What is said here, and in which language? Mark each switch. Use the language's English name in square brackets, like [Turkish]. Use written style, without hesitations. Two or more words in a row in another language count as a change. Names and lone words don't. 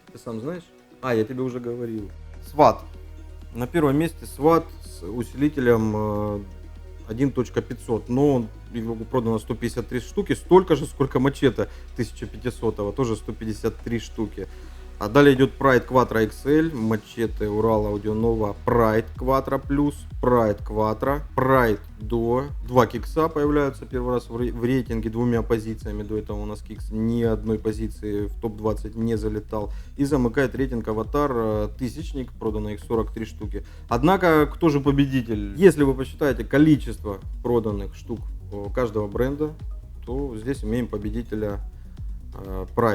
[Russian] Ты сам знаешь? А, я тебе уже говорил. SWAT. На первом месте SWAT с усилителем 1.500, но его продано 153 штуки, столько же, сколько Мачете 1500, тоже 153 штуки. А далее идет Pride Quattro XL, Machete, Ural, Audio Nova, Pride Quattro Plus, Pride Quattro, Pride Duo. Два кикса появляются первый раз в рейтинге двумя позициями. До этого у нас кикс ни одной позиции в топ-20 не залетал. И замыкает рейтинг Аватар тысячник, продано их 43 штуки. Однако, кто же победитель? Если вы посчитаете количество проданных штук каждого бренда, то здесь имеем победителя Pride.